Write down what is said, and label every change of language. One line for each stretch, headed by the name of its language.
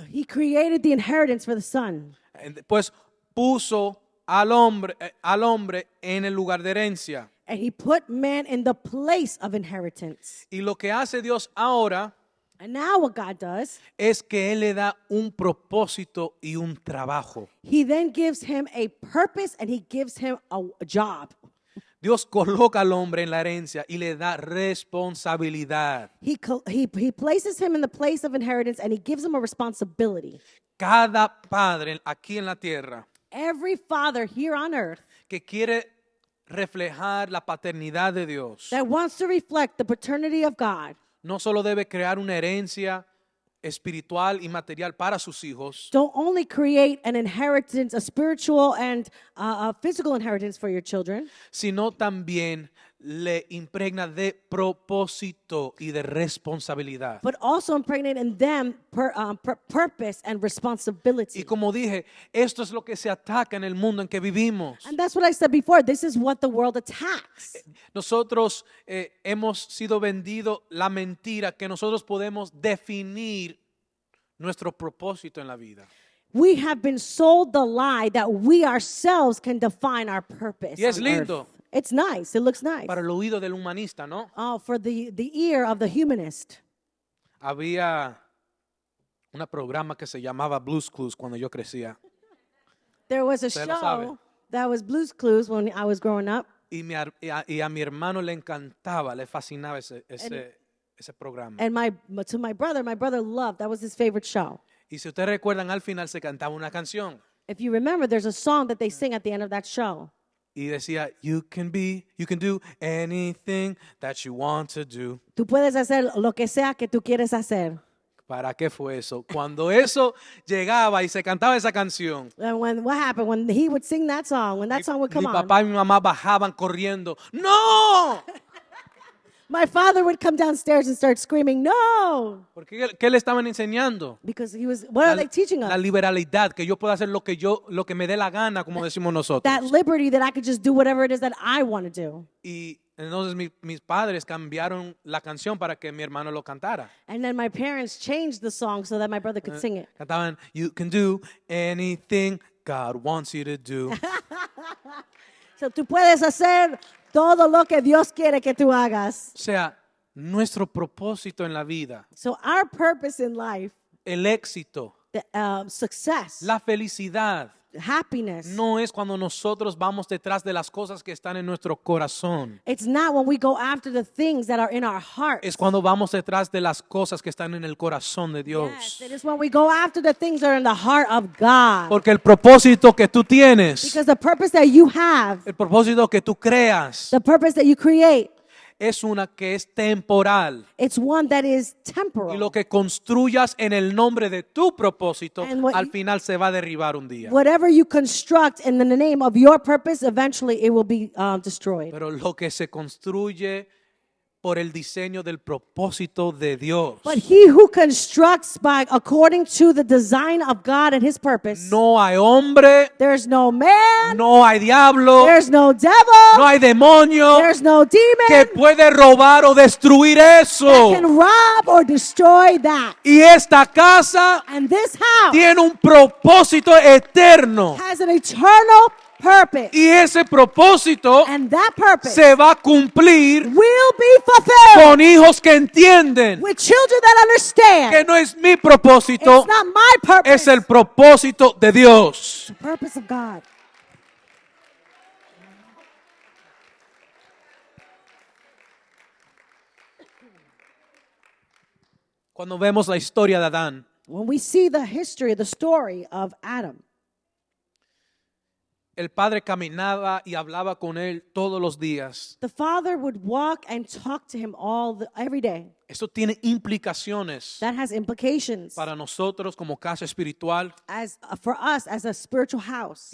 English: He created the inheritance for the son.
Spanish: Después puso al hombre en el lugar de herencia.
English: And he put man in the place of inheritance.
Spanish: Y lo que hace Dios ahora
English: And now what God does,
Spanish: es que Él le da un propósito y un trabajo.
English: he then gives him a purpose and he gives him a job.
Spanish: Dios coloca al hombre en la herencia y le da responsabilidad.
English: He places him in the place of inheritance and he gives him a responsibility.
Spanish: Cada padre aquí en la tierra
English: Every father here on earth
Spanish: que quiere reflejar la paternidad de Dios
English: that wants to reflect the paternity of God
Spanish: no solo debe crear una herencia espiritual y material para sus hijos,
English: don't only create an inheritance, a spiritual and a physical inheritance for your children,
Spanish: sino también le impregna de propósito y de responsabilidad.
English: but also impregnate in them purpose and responsibility.
Spanish: Y como dije, esto es lo que se ataca en el mundo en que vivimos.
English: And that's what I said before. This is what the world attacks.
Spanish: Nosotros hemos sido vendidos la mentira que nosotros podemos definir nuestro propósito en la vida.
English: We have been sold the lie that we ourselves can define our purpose.
Spanish: Y es
English: on
Spanish: lindo.
English: earth. It's nice. It looks nice.
Spanish: Para el oído del humanista, ¿no?
English: Oh, for the ear of the humanist.
Spanish: Había un programa que se llamaba Blues Clues cuando yo crecía.
English: There was a
Spanish: Usted lo sabe.
English: show that was Blues Clues when I was growing up.
Spanish: Y a mi hermano le encantaba, le fascinaba ese programa.
English: And to my brother loved, that was his favorite show.
Spanish: Y si ustedes recuerdan, al final se cantaba una canción.
English: If you remember, there's a song that they sing at the end of that show.
Spanish: Y decía,
English: you can do anything that you want to do.
Spanish: Tú puedes hacer lo que sea que tú quieres hacer. ¿Para qué fue eso? Cuando eso llegaba y se cantaba esa canción,
English: And what happened when he would sing that song, when that song would
Spanish: mi
English: come on,
Spanish: papá y mi mamá bajaban corriendo. ¡No!
English: my father would come downstairs and start screaming, "No!"
Spanish: Porque ¿qué le estaban enseñando?
English: Because what are they teaching
Spanish: La
English: us?
Spanish: liberalidad, que yo puedo hacer lo que me dé la gana, como decimos nosotros.
English: That liberty that I could just do whatever it is that I want to do.
Spanish: Y entonces mis padres cambiaron la canción para que mi hermano lo cantara.
English: And then my parents changed the song so that my brother could sing it.
Spanish: Cantaban,
English: you can do anything God wants you to do.
Spanish: So tú puedes hacer todo lo que Dios quiere que tú hagas. O sea, nuestro propósito en la vida,
English: So our purpose in life,
Spanish: el éxito,
English: the success,
Spanish: la felicidad,
English: happiness,
Spanish: no es cuando nosotros vamos detrás de las cosas que están en nuestro corazón.
English: it's not when we go after the things that are in our heart.
Spanish: Es cuando vamos detrás de las cosas que están en el corazón de Dios.
English: Yes, it is when we go after the things that are in the heart of God.
Spanish: Porque el propósito que tú tienes,
English: Because the purpose that you have,
Spanish: el propósito que tú creas,
English: the purpose that you create,
Spanish: es una que es temporal.
English: it's one that is
Spanish: Y
English: temporal.
Spanish: lo que construyas en el nombre de tu propósito,
English: And what
Spanish: al
English: you-
Spanish: final se va a derribar un día.
English: Whatever you construct in the name of your purpose, eventually it will be destroyed.
Spanish: Pero lo que se construye por el diseño del propósito de Dios,
English: But he who constructs according to the design of God and his purpose,
Spanish: no hay hombre,
English: there's no man,
Spanish: no hay diablo,
English: there's no devil,
Spanish: no hay demonio
English: there's no
Spanish: que
English: demon
Spanish: puede robar o destruir eso.
English: that can rob or destroy that.
Spanish: Y esta casa
English: And this house
Spanish: tiene un propósito eterno.
English: has an eternal purpose.
Spanish: Y ese propósito
English: And that purpose
Spanish: se va a cumplir
English: will be fulfilled
Spanish: con hijos que entienden
English: with children that understand.
Spanish: que no es mi propósito,
English: It's not my purpose.
Spanish: es el propósito de Dios.
English: The purpose of God.
Spanish: Cuando vemos la historia de Adán,
English: when we see the history, the story of Adam,
Spanish: el padre caminaba y hablaba con él todos los días.
English: the father would walk and talk to him every day.
Spanish: Eso tiene implicaciones
English: That has implications
Spanish: para nosotros como casa espiritual
English: for us as a spiritual house